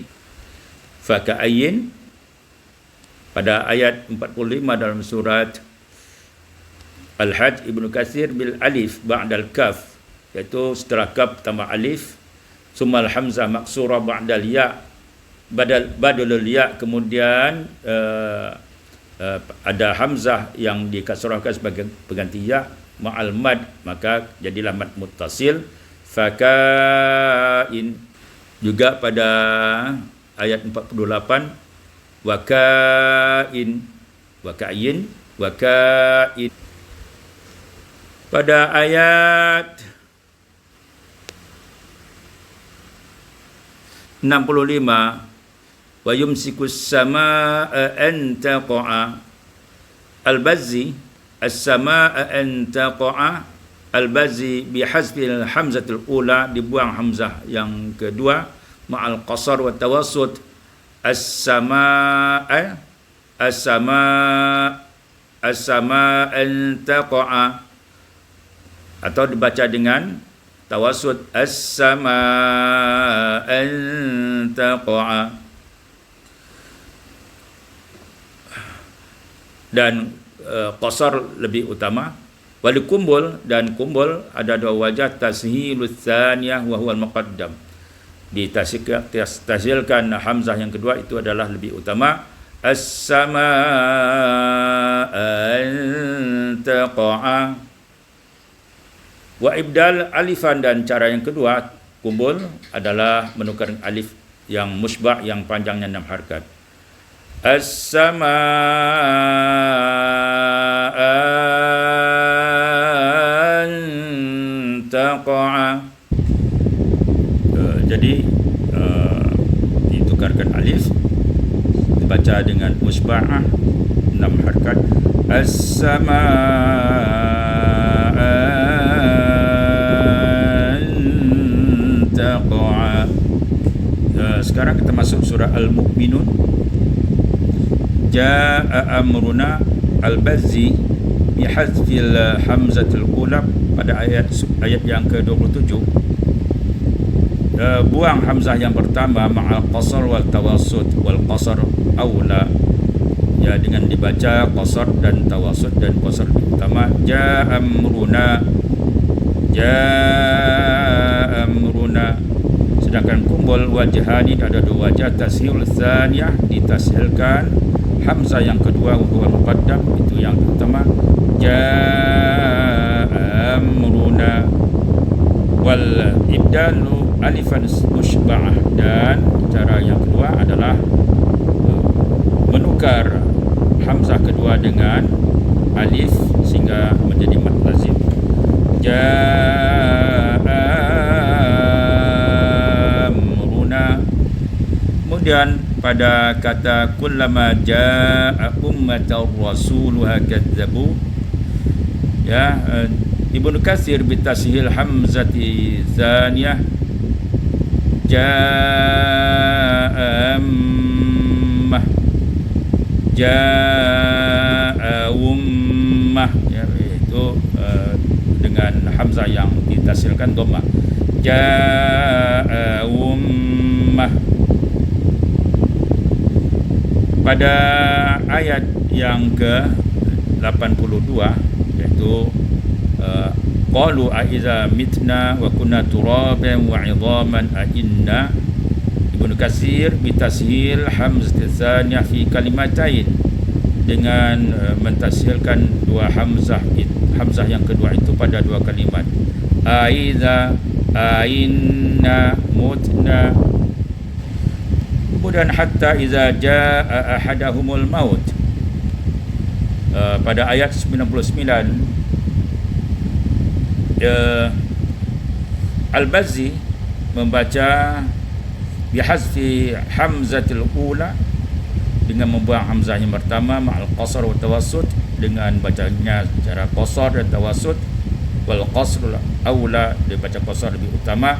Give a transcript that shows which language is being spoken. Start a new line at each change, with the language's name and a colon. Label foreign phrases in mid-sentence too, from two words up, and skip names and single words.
Indonesian: Faka'ayyin pada ayat 45 dalam surat Al-Hajj, Ibnu Katsir
Arabic: بالألف بعد الكاف,
Indonesian: iaitu setelah kaf tambah alif,
Arabic: ثم الهمزة مكسورة بعد الياء، بدل الياء,
Indonesian: kemudian ada hamzah yang dikasrahkan sebagai pengganti ya
Arabic: مع المد,
Indonesian: maka jadilah
Arabic: مد متصل.
Indonesian: Faka'in. Juga pada ayat 48,
Arabic: وكائن، وكائن، وكائن.
Indonesian: Pada ayat 65,
Arabic: ويمسك السماء أن تقع. البزي السماء أن تقع. البزي بحذف الهمزة الأولى,
Indonesian: dibuang hamzah yang kedua
Arabic: مع القصر والتوسط. السماء، السماء، السماء تقع,
Indonesian: atau dibaca dengan tawassut
Arabic: السماء تقع.
Indonesian: Dan qasar lebih utama.
Arabic: ولقنبل,
Indonesian: dan kumbul ada dua wajah,
Arabic: تسهيل الثانية وهو المقدم,
Indonesian: ditashilkan hamzah yang kedua, itu adalah lebih utama.
Arabic: السماء تقع. وإبدال ألفا,
Indonesian: dan cara yang kedua kumbul adalah menukar alif yang musbah yang panjangnya 6 harakat.
Arabic: السماء تقع.
Indonesian: Jadi ditukarkan alif, dibaca dengan musba'ah 6 harakat.
Arabic: السماء تقع.
Indonesian: Sekarang kita masuk surah Al-Mu'minun.
Arabic: جاء أمرنا البزي بحذف الهمزة الأولى
Indonesian: pada ayat yang ke-27, buang hamzah yang pertama
Arabic: مع القصر والتوسط، والقصر أولى,
Indonesian: ya, dengan dibaca qasar dan tawassut, dan qasar lebih utama.
Arabic: جاء أمرنا، جاء أمرنا.
Indonesian: Sedangkan
Arabic: قنبل وجهان
Indonesian: ada dua wajah,
Arabic: تسهيل الثانية
Indonesian: ditashilkan hamzah yang kedua
Arabic: هو المقدم,
Indonesian: itu yang utama.
Arabic: جاء أمرنا والإبدال ألفا مشبعة,
Indonesian: dan cara yang kedua adalah menukar hamzah kedua dengan alif sehingga menjadi mad lazim.
Arabic: جاء أمرنا.
Indonesian: Kemudian pada kata
Arabic: كلما جاء أمة رسولها كذبوه,
Indonesian: ya, Ibnu Katsir
Arabic: بتسهيل الهمزة الثانية جاء أمة، جاء أمة,
Indonesian: ya, itu dengan hamzah yang ditashilkan dhammah.
Arabic: جاء أمة.
Indonesian: Pada ayat yang ke-82, yaitu
Arabic: قالوا أإذا متنا وكنا ترابا وعظاما أإنا,
Indonesian: Ibnu Katsir
Arabic: بتسهيل الهمزة الثانية في كلمتين,
Indonesian: dengan mentashilkan dua hamzah yang kedua itu pada dua kalimat,
Arabic: أإذا، أإنا، متنا.
Indonesian: Kemudian
Arabic: حتى إذا جاء أحدهم الموت,
Indonesian: pada ayat 99, Al-Bazzi membaca
Arabic: بحذف الهمزة الأولى,
Indonesian: dengan membuang hamzah yang pertama
Arabic: مع القصر والتوسط,
Indonesian: dengan bacanya secara qasar dan tawassut,
Arabic: والقصر أولى,
Indonesian: dia baca qasar lebih utama.